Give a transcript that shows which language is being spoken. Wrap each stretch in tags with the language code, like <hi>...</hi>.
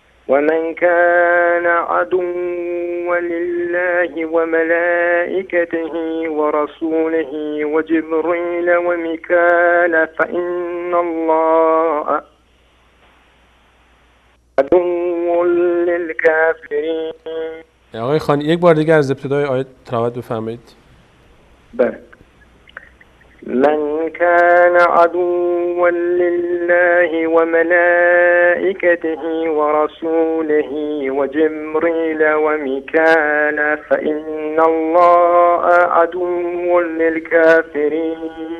<ar>ومن كان عدوا لله وملائكته ورسوله وجبريل وميكال فإن الله عدو للكافرين.</ar> <fa>آقای خانی یک بار دیگه از ابتدای آیه تلاوت بفرمایید. بله.</fa> <ar>من كان عدوا لله وملائكته ورسوله وجبريل وميكال فإن الله عدو للكافرين.</ar>